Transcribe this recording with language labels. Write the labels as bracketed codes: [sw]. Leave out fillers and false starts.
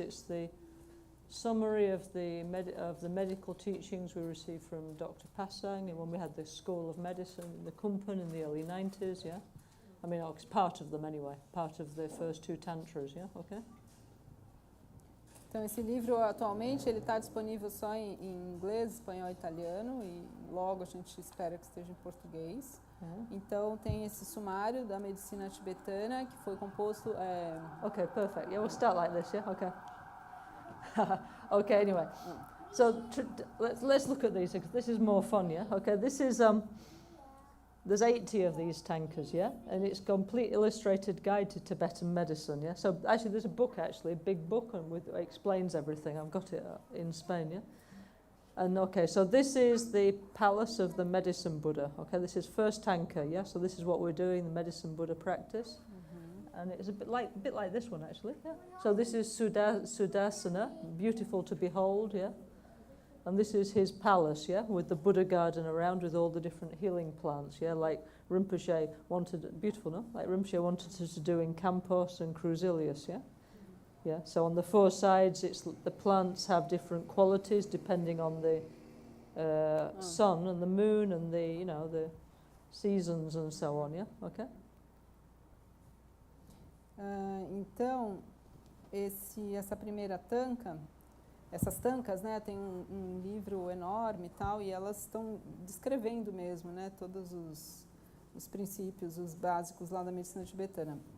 [en] It's the summary of the medical teachings we received from Dr. Pasang and when we had the School of Medicine in the Kumpan in the early 90s, yeah? I mean, it's part of them anyway, part of the first 2 tantras, yeah? Okay? [pt] Então, esse livro, atualmente, ele está disponível só em inglês, espanhol e italiano, e logo a gente espera que esteja em português. Então, tem esse sumário da medicina tibetana, que foi composto... [en] Okay, perfect. Yeah, we'll start like this, yeah? Okay. Okay, anyway. So, let's look at these, because this is more fun, yeah? Okay, this is... There's 80 of these tankas, yeah? And it's a complete illustrated guide to Tibetan medicine, yeah? So actually there's a book, a big book, and it explains everything. I've got it in Spain, yeah? And okay, so this is the palace of the medicine Buddha, okay? This is first tanka, yeah? So this is what we're doing, the medicine Buddha practice. And it's a bit like this one, actually, yeah? So this is Sudarsana, beautiful to behold, yeah? And this is his palace, yeah, with the Buddha garden around with all the different healing plants, yeah, like Rinpoche wanted, beautiful, no? Like Rinpoche wanted to do in Campos and Cruzilius, yeah? Yeah, so on the 4 sides, the plants have different qualities depending on the sun and the moon and the seasons and so on, yeah? Okay? [pt] Então, essa primeira tanka... Essas tankas, né, tem um livro enorme e tal, e elas estão descrevendo mesmo, né, todos os princípios, os básicos lá da medicina tibetana.